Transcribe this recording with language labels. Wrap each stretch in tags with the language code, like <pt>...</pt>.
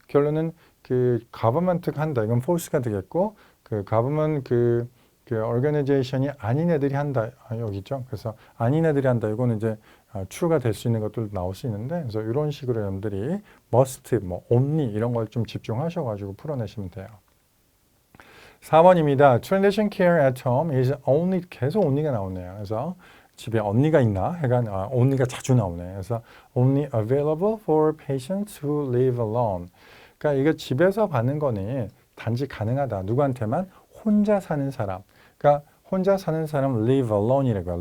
<ko>결론은 그 government가 한다. 이건 false가 되겠고 그 government 그 organization이 아닌 애들이 한다. 여기 있죠. 그래서 아닌 애들이 한다. 이거는 이제 true가 될 수 있는 것들도 나올 수 있는데 그래서 이런 식으로 여러분들이 must, 뭐 only 이런 걸 좀 집중하셔가지고 풀어내시면 돼요. 4번입니다.</ko> <en>Transition care at home is only,</en> <ko>계속 only가 나오네요. 그래서 집에 언니가 있나? 해가 only가 자주 나오네. 그래서</ko> <en>only available for patients who live alone.</en> <ko>그러니까 이게 집에서 받는 거니 단지 가능하다. 누구한테만? 혼자 사는 사람. 그러니까 혼자 사는 사람</ko> <en>live alone</en> <ko>이라고 해요.</ko>